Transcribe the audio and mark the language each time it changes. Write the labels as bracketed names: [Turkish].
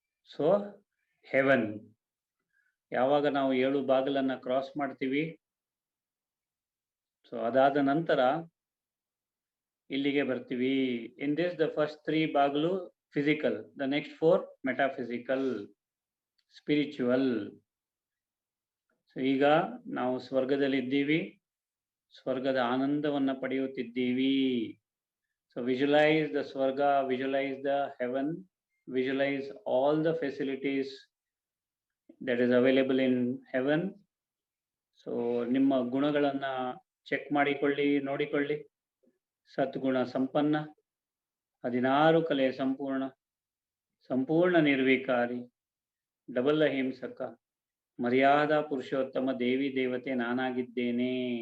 [Kannada] So haven. ಯಾವಾಗ ನಾವು 7 ಬಾಗಿಲನ್ನ cross ಮಾಡ್ತೀವಿ, ಸೊ ಅದಾದ ನಂತರ ಇಲ್ಲಿಗೆ ಬರ್ತೀವಿ. [English] In this the first 3 ಬಾಗಿಲು physical, the next 4 metaphysical, spiritual. [Kannada] So ಈಗ ನಾವು ಸ್ವರ್ಗದಲ್ಲಿ ಇದ್ದೀವಿ, ಸ್ವರ್ಗದ ಆನಂದವನ್ನ ಪಡೆಯುತ್ತಿದ್ದೀವಿ. [English] So visualize the ಸ್ವರ್ಗ, visualize the heaven, visualize all the facilities that is available in heaven. [Kannada] So ನಿಮ್ಮ ಗುಣಗಳನ್ನ ಚೆಕ್ ಮಾಡಿಕೊಳ್ಳಿ, ನೋಡಿಕೊಳ್ಳಿ. ಸದ್ಗುಣ ಸಂಪನ್ನ, 16 ಕಲೆ ಸಂಪೂರ್ಣ, ಸಂಪೂರ್ಣ ನಿರ್ವಿಕಾರಿ, ಡಬಲ್ ಅಹಿಂಸಕ, ಮರ್ಯಾದಾ ಪುರುಷೋತ್ತಮ, ದೇವಿ ದೇವತೆ ನಾನಾಗಿದ್ದೇನೆ.